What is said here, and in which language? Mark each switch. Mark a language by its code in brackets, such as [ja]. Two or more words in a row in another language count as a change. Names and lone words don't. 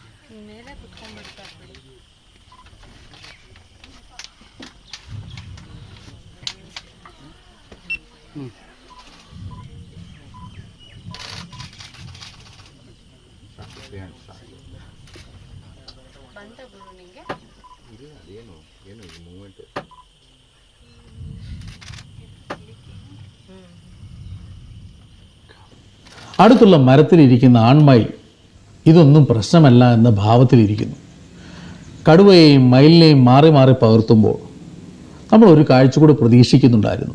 [kn] ಮೇಲೆ ಕುತ್ಕೊಂಡ್ಬಿಡ್ತಾರೆ ಬಿಡಿ. ಬಂತ ಗುರು ನಿಂಗೆ? ಏನು ಏನು ಈ ಮೂಮೆಂಟ್ [ml] അടുത്തുള്ള മരത്തിലിരിക്കുന്ന ആൺമയിൽ ഇതൊന്നും പ്രശ്നമല്ല എന്ന ഭാവത്തിലിരിക്കുന്നു. കടുവയെയും മയിലിനെയും മാറി മാറി പകർത്തുമ്പോൾ നമ്മൾ ഒരു കാഴ്ച കൂടി പ്രതീക്ഷിക്കുന്നുണ്ടായിരുന്നു.